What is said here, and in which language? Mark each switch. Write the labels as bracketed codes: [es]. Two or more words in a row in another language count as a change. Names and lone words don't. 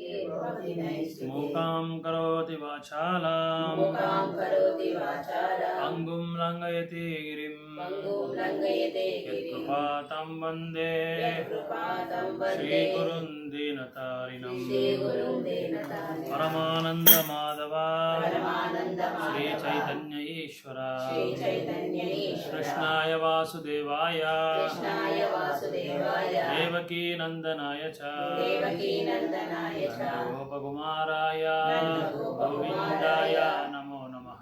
[sa] ಮೂಕಾಂ ಕರೋತಿ ವಾಚಾಲಾಂ ಅಂಗುಂ ಲಂಘಯತೆ ಗಿರಿಂ ಯತ್ಕೃಪಾತಂ ವಂದೇ ಶ್ರೀಗುರುಂ ದೀನತಾರಿಣಂ ಪರಮಾನಂದ ಮಾಧವ ಶ್ರೀ ಚೈತನ್ಯ ಈಶ್ವರ ಕೃಷ್ಣಾಯ ವಾಸುದೇವಾಯ ದೇವಕೀ ನಂದನಾಯ ಚ ಗೋಪಕುಮಾರಾಯ ಗೋವಿಂದಾಯ ನಮೋ ನಮಃ.